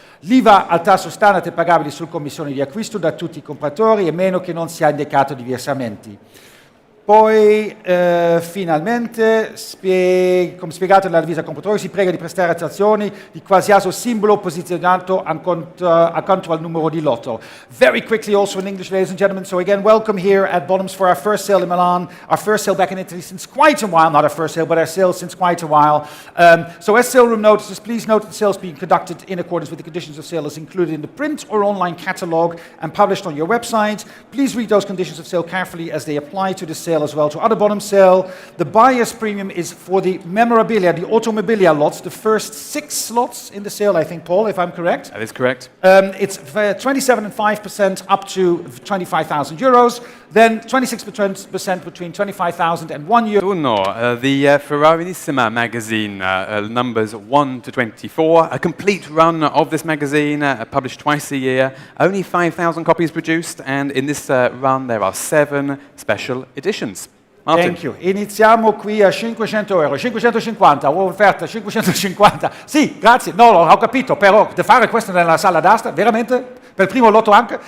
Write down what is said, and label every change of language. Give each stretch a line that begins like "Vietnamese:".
Italian: L'IVA al tasso standard è pagabile sul commissione di acquisto da tutti i compratori, a meno che non sia indicato diversamente. Poi, finalmente, come spiegato nell'avviso al compratore, si prega di prestare attenzione di qualsiasi simbolo posizionato accanto al numero di lotto.
English: Very quickly, also in English, ladies and gentlemen, so again, welcome here at Bonhams for our first sale in Milan, our first sale back in Italy since quite a while, not our first sale, but our sale since quite a while. So as sale room notices, please note that the sale is being conducted in accordance with the conditions of sale as included in the print or online catalogue and published on your website. Please read those conditions of sale carefully as they apply to the sale as well to other Bonhams sale. The buyer's premium is for the memorabilia, the automobilia lots, the first 6 slots in the sale, I think, Paul, if I'm correct. That is correct. It's 27.5% up to 25,000 euros, then 26% between 25,000 and 1 euro. The Ferrarinissima magazine, numbers 1 to 24, a complete run of this magazine, published twice a year, only 5,000 copies produced, and in this run there are 7 special editions. Martin. Thank you.
Italian: Iniziamo qui a 500 euro, 550, offerta 550. Sì, grazie. No, ho capito, però da fare questo nella sala d'asta, veramente? Per il primo lotto anche?